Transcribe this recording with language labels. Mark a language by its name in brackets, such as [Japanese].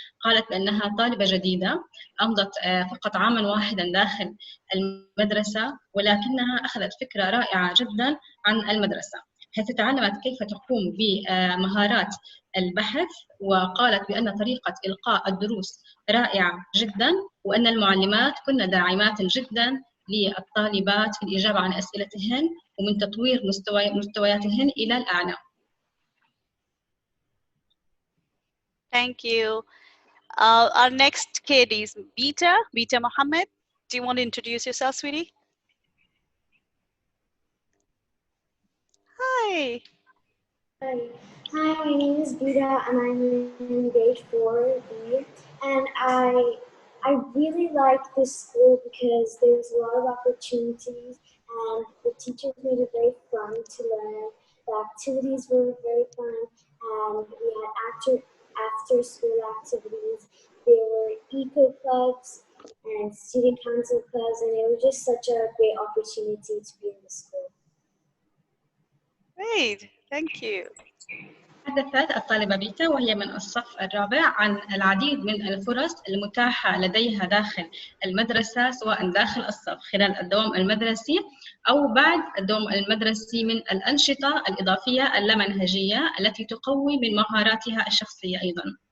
[Arabic] قالت بأنها طالبة جديدة أمضت فقط عاما واحدا داخل المدرسة، ولكنها أخذت فكرة رائعة جدا عن المدرسة، حيث تعلمت كيف تقوم بمهارات البحث، وقالت بأن طريقة إلقاء الدروس رائعة جدا، وأن المعلمات كن داعمات جدا للطالبات في الإجابة عن أسئلتهن ومن تطوير مستوياتهن إلى الأعلى. [English] Thank you. Our next kid is Bita Mohammed. Do you want to introduce yourself, sweetie? Hi. Hi, my name is Bita and I'm in grade 4B, and I really like this school because there's a lot of opportunities and the teachers made it very fun to learn. The activities were very fun and we had after school activities. There were eco clubs and student council clubs, and it was just such a great opportunity to be in the school. Great, thank you. [Arabic] تحدثت الطالبة بيتا وهي من الصف الرابع عن العديد من الفرص المتاحة لديها داخل المدرسة، سواء داخل الصف خلال الدوام المدرسي أو بعد الدوام المدرسي، من الأنشطة الإضافية اللامنهجية التي تقوي من مهاراتها الشخصية أيضا.